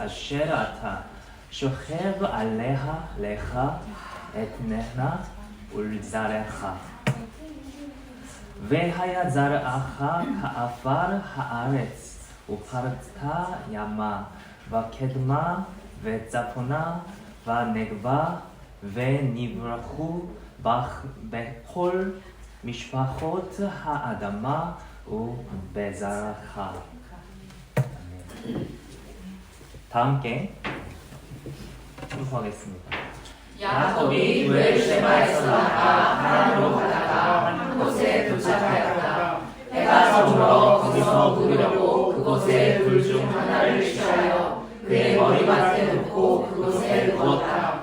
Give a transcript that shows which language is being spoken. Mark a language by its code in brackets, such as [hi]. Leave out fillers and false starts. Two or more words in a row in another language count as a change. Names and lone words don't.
[he] אשר אתה שוכב עליה לך אתננה ולזרעך והיה זרעך כעפר הארץ, ופרצת ימה, וקדמה, וצפונה, ונגבה, ונברחו בכל משפחות האדמה ובזרעך. [ko] 다 함께 축복하겠습니다. 야곱이 브에르세바에서 나가 하란으로 가다가 한 곳에 도착하였다. 해가 저물어 거기서 묵으려고 그곳에 불 중 하나를 취하여 그의 머리맡에 놓고 그곳에 누웠다.